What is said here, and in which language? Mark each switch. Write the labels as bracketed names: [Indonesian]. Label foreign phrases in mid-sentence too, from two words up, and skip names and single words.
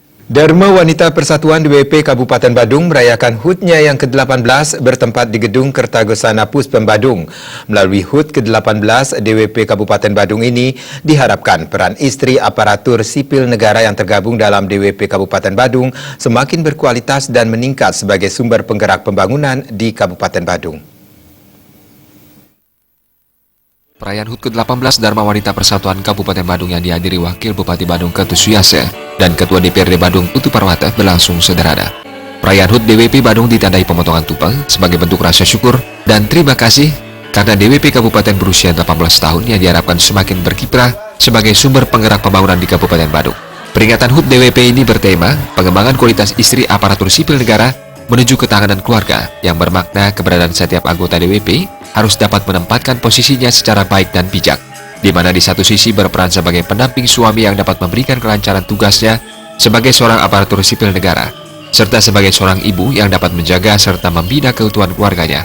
[Indonesian] Dharma Wanita Persatuan DWP Kabupaten Badung merayakan HUT-nya yang ke-18 bertempat di Gedung Kertagosana Puspem Badung. Melalui HUT ke-18 DWP Kabupaten Badung ini diharapkan peran istri aparatur sipil negara yang tergabung dalam DWP Kabupaten Badung semakin berkualitas dan meningkat sebagai sumber penggerak pembangunan di Kabupaten Badung. Perayaan HUT ke-18 Dharma Wanita Persatuan Kabupaten Badung yang dihadiri Wakil Bupati Badung Ketut Suyase dan Ketua DPRD Badung Putu Parwata berlangsung sederhana. Perayaan HUT DWP Badung ditandai pemotongan tumpeng sebagai bentuk rasa syukur dan terima kasih karena DWP Kabupaten berusia 18 tahun yang diharapkan semakin berkiprah sebagai sumber penggerak pembangunan di Kabupaten Badung. Peringatan HUT DWP ini bertema pengembangan kualitas istri aparatur sipil negara menuju ketahanan keluarga yang bermakna keberadaan setiap anggota DWP harus dapat menempatkan posisinya secara baik dan bijak, di mana di satu sisi berperan sebagai pendamping suami yang dapat memberikan kelancaran tugasnya sebagai seorang aparatur sipil negara, serta sebagai seorang ibu yang dapat menjaga serta membina keutuhan keluarganya.